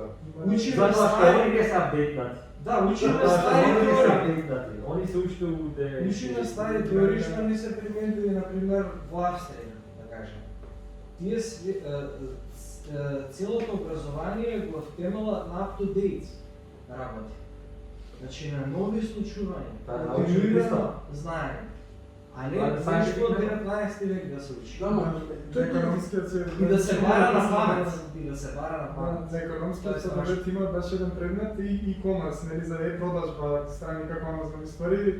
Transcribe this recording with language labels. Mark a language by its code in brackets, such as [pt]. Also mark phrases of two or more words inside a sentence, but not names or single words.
[mk] Учиме Затоа што стари. они не се апдейтнати. Да, учиме Затоа што стари они не се теории. апдейтнати. Они се уште у Учиме стари теории што не се применуваат, например, во Австрија, да кажем. Тие целото образование го втемела на up-to-date работи. Значи на нови случувања, континуирано знаење. А не нешто од 19 век да се учи. И да се бара на памет. И да се бара на памет. На економскиот факултет има баш еден предмет и e-commerce, нели, за продажба страни како Amazon ствари.